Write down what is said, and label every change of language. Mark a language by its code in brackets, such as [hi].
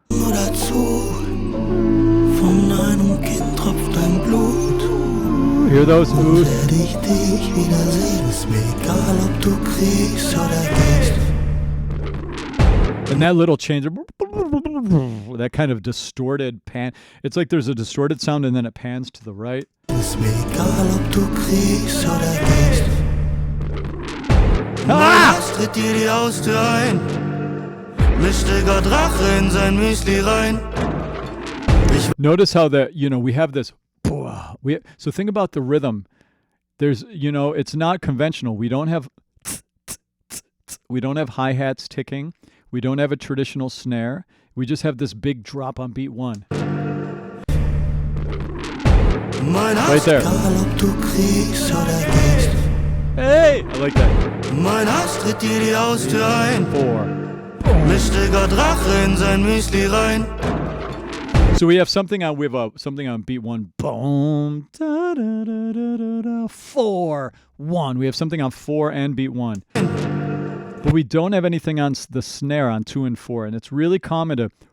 [en] Hear those oohs? And that little change, that kind of distorted pan. It's like there's a distorted sound and then it pans to the right. [de] Tritt dir die Haustür ein, mischte Gott Rache in sein Müsli rein. [en] Notice how that, we have this, so think about the rhythm. There's, it's not conventional. We don't have hi-hats ticking. We don't have a traditional snare. We just have this big drop on beat one. Right there. Hey, I like that. [de] Mein Hass tritt dir die Haustür ein. [en] 4. [de] Mischte Gott Rache in sein Müsli rein. [en] So we have something on beat one. Boom. Da, da, da, da, da, da, 4, 1. We have something on 4 and beat 1. But we don't have anything on the snare on 2 and 4, and it's really common to.